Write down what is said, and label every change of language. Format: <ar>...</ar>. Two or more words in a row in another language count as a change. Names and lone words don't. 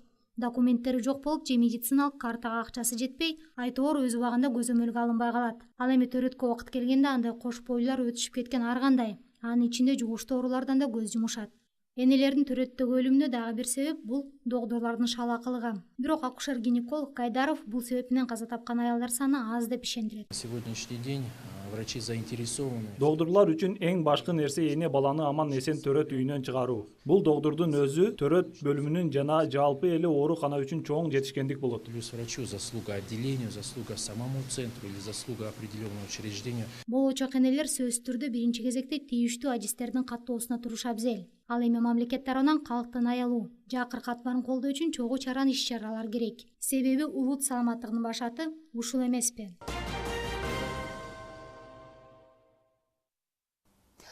<ky>Документтери жок болуп, же медициналык картага акчасы жетпей, айтоор өз убагында көзөмөлгө алынбай калат. Ал эми төрөткө убакыт келгенде андай кош бойлуулар өтүшүп кеткен ар кандай. Анын ичинде жугуштуу оорулардан да көз жумушат. Энелердин төрөттөгү өлүмүнө дагы бир себеп бул догдурлардын шалаакылыгы. Бирок акушер-гинеколог Гайдаров бул себеп менен каза тапкан аялдар саны аз деп ишендирет.</ky> <ru>На сегодняшний день врачи заинтересованы.</ru> <ky>Догдурлар үчүн эң башкы нерсе эне баланы аман эсен төрөт үйүнөн чыгаруу. Бул догдурдун өзү төрөт бөлүмүнүн жана жалпы эле оорукана үчүн чоң жетишкендик болот.</ky> <ru>Плюс врачу заслуга отделению, заслуга самому центру или заслуга определенному учреждению.</ru> <ky>Болочок энелер сөзсүз түрдө биринчи кезекте тийиштүү ажистердин каттоосуна турушу абзел. Ал эми мамлекет тарабынан калктан аялуу, жакыр катмарын колдоо үчүн чогуу чаран иш-чаралар керек. Себеби улут саламаттыгынын башаты ушул эмеспи?</ky>